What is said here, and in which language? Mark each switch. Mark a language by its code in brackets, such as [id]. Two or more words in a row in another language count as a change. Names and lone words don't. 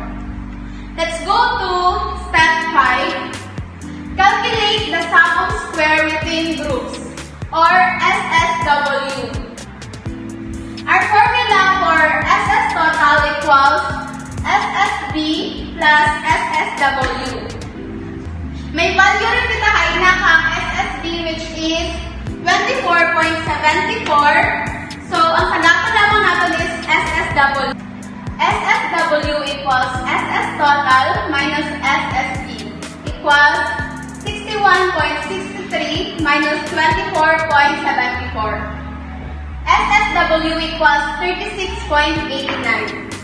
[en] Let's go to step 5. Calculate the sum of square within groups or SSW. Our formula for SS total equals SSB plus SSW. [hil] May value rin kita kaina kang SSB [en] which is [hil] 24.74. So, ang sadapan naman natin is SSW. [en] SSW equals SS total minus SSB equals 61.63 minus 24.74. SSW equals 36.89.